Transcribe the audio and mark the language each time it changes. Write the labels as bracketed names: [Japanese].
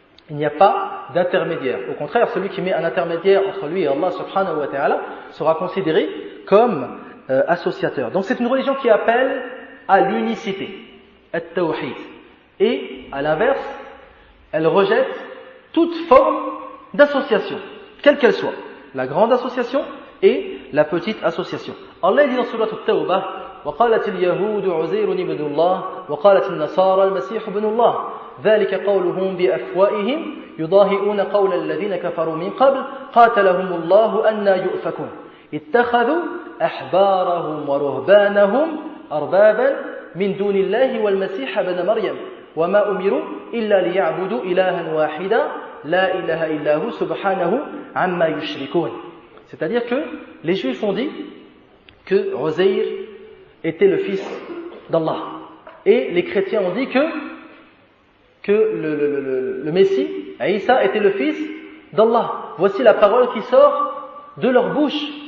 [French] Il n'y a pas d'intermédiaire. Au contraire, celui qui met un intermédiaire entre lui et Allah subhanahu wa ta'ala sera considéré comme associateur. Donc c'est une religion qui appelle à l'unicité, at-tawhid. Et à l'inverse, elle rejette toute forme d'association, quelle qu'elle soit, la grande association et la petite association. Allah dit dans Surah At-Tawbah [Arabic] وقالت اليهود عزير ابن الله وقالت النصارى المسيح ابن الله ذلك قولهم بأفواههم يضاهئون قول الذين كفروا من قبل قاتلهم الله أنى يؤفكون اتخذوا أحبارهم ورهبانهم أربابا من دون الله والمسيح ابن مريم وما أمروا إلا ليعبدوا إلها واحدا لا إله إلا هو سبحانه عما يشركون. [French] C'est-à-dire que les Juifs ont dit que Uzair était le fils d'Allah. Et les chrétiens ont dit que le Messie, Isa, était le fils d'Allah. Voici la parole qui sort de leur bouche.